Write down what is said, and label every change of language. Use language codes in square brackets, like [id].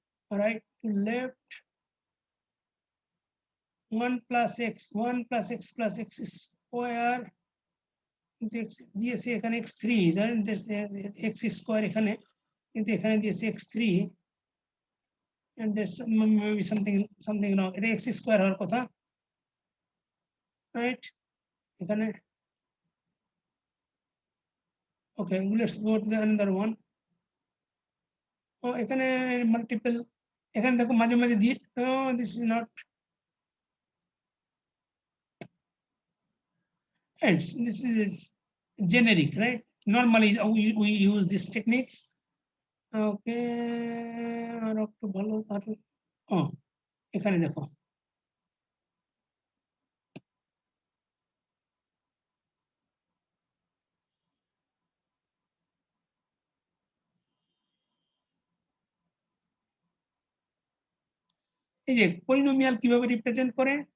[bn] Right to left, 1 plus x, 1 plus x plus x square, দিয়েছে এখানে x3, x square এখানে, কিন্তু এখানে দিয়েছে x3, [en] and there's maybe something wrong, [bn] এটা x স্কোয়ার হওয়ার কথা, রাইট? [en] এখানে okay, let's go to the another one. [bn] এখানে মাল্টিপল, এখানে দেখো মাঝে মাঝে দিয়ে, [en] this is not, this is generic, right? Normally we use these techniques. Okay, [bn] আর একটু ভালো, আর এখানে দেখো, এই যে পলিনোমিয়াল কিভাবে রিপ্রেজেন্ট করে,